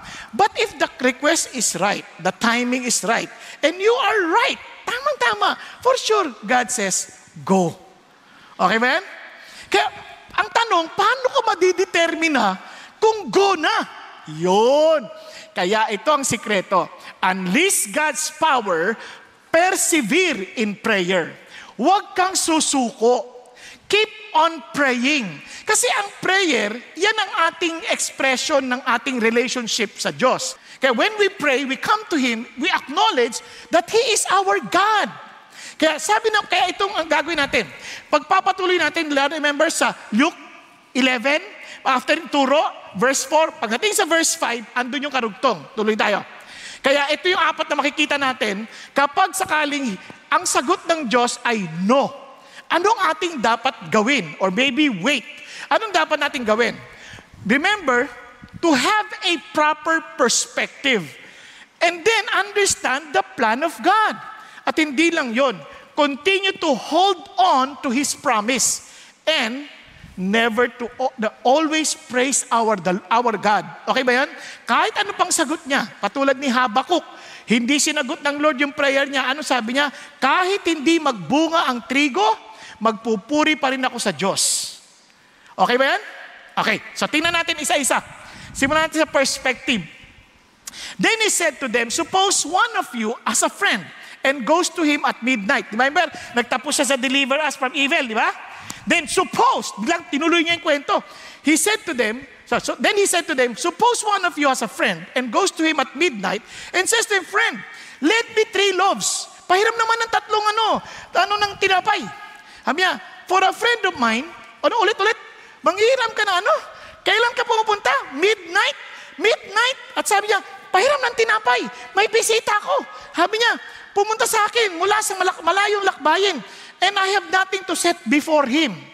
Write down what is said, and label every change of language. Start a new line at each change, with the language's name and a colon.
English: But if the request is right, the timing is right, and you are right, tamang-tama, for sure, God says, go.
Filipino: Okay ba yan? Kaya, ang tanong, paano ka madidetermina kung go na?
English: Yun. Kaya ito ang sikreto. Unleash God's power, persevere in prayer.
Filipino: Huwag kang susuko. Keep on praying. Kasi ang prayer, yan ang ating expression ng ating relationship sa Diyos.
English: Kaya when we pray, we come to Him, we acknowledge that He is our God.
Filipino: Kaya kaya itong ang gagawin natin. Pagpapatuloy natin, remember sa Luke 11, after turo, verse 4, pagdating sa verse 5, andun yung karugtong. Tuloy tayo. Kaya ito yung 4 na makikita natin, kapag sakaling ang sagot ng Diyos ay no, anong ating dapat gawin? Or maybe wait. Anong dapat natin gawin?
English: Remember, to have a proper perspective and then understand the plan of God. At hindi lang yon, continue to hold on to His promise and never to always praise our God.
Filipino: Okay ba yan? Kahit ano pang sagot niya, katulad ni Habakuk, hindi sinagot ng Lord yung prayer niya. Ano sabi niya? Kahit hindi magbunga ang trigo, magpupuri pa rin ako sa Diyos. Okay ba yan? Okay, so tingnan natin isa-isa. Simulan natin sa perspective.
English: Then he said to them, suppose one of you as a friend and goes to him at midnight.
Filipino: Remember, nagtapos siya sa deliver us from evil, di ba? Then suppose, biglang tinuloy niya yung kwento.
English: He said to them, then he said to them, suppose one of you has a friend and goes to him at midnight and says to him, friend, let me 3 loaves.
Filipino: Pahiram naman ng 3 ng tinapay. Sabi niya, for a friend of mine, ulit, manghiram ka na kailan ka pumupunta? Midnight. At sabi niya, pahiram ng tinapay. May bisita ako. Sabi niya, pumunta sa akin mula sa malayong lakbayin.
English: And I have nothing to set before him.